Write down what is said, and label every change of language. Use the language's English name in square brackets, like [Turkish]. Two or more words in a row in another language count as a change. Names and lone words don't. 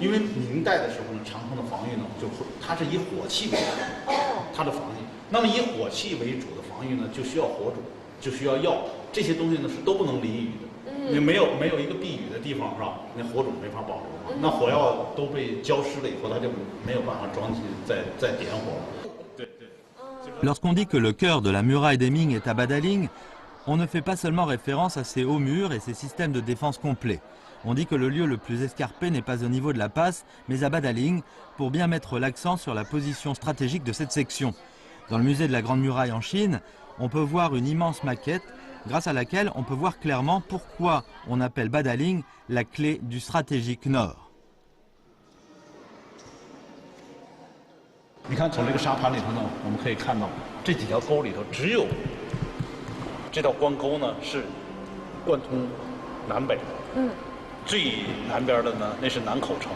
[Chinese] 因为明代的时候呢，长城的防御呢，它是以火器为主，它的防御。那么以火器为主的防御呢，就需要火种，就需要药，这些东西呢是都不能淋雨的。你没有一个避雨的地方，是吧？那火种没法保留。那火药都被浇湿了以后，它就没有办法装进再点火了。对。 [French] Lorsqu'on dit que le cœur de la muraille des Ming est à Badaling, on ne fait pas seulement référence à ces hauts murs et ces systèmes de défense complets. On dit que le lieu le plus escarpé n'est pas au niveau de la passe, mais à Badaling, pour bien mettre l'accent sur la position stratégique de cette section. Dans le musée de la Grande Muraille en Chine, on peut voir une immense maquette, grâce à laquelle on peut voir clairement pourquoi on appelle Badaling la clé du stratégique nord. [Chinese] 你看，从这个沙盘里头呢，我们可以看到这几条沟里头，只有这道关沟呢是贯通南北。最南边的呢，那是南口城。